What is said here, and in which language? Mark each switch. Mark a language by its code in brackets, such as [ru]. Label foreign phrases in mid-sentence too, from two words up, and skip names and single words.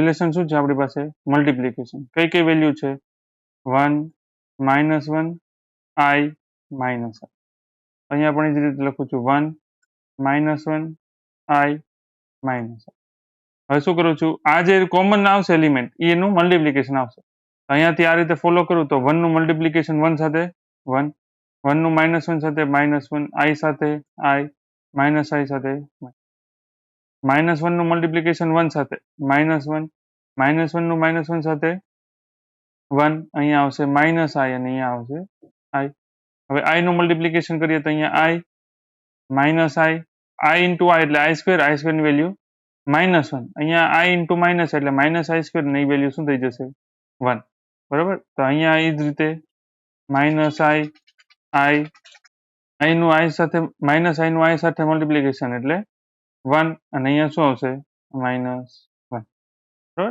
[gu] રિલેશન શું છે આપણી પાસે? મલ્ટિપ્લિકેશન. કઈ કઈ વેલ્યુ છે? 1 -1 i minus i. અહીંયા પણ એ જ રીતે લખું છું 1 -1 i minus i. હવે શું કરું છું? આ જે કોમન આવશે એલિમેન્ટ એનું મલ્ટિપ્લિકેશન આવશે. અહીંયાથી આ રીતે ફોલો કરું તો 1 નું મલ્ટિપ્લિકેશન 1 સાથે 1, 1 નું -1 સાથે -1, i સાથે i, minus i સાથે -1 નું મલ્ટિપ્લિકેશન 1 સાથે -1, -1 નું -1 સાથે 1, અહીંયા આવશે -i અને અહીંયા આવશે i. હવે i નું મલ્ટિપ્લિકેશન કરીએ તો અહીંયા i -i into i એટલે i સ્ક્વેર ની વેલ્યુ -1, અહીંયા i into માઇનસ એટલે -i² ની વેલ્યુ શું થઈ જશે? 1, બરાબર. તો અહીંયા એ જ રીતે i નું i સાથે મલ્ટિપ્લિકેશન એટલે 1 અને અહીંયા શું આવશે? -1, બરાબર.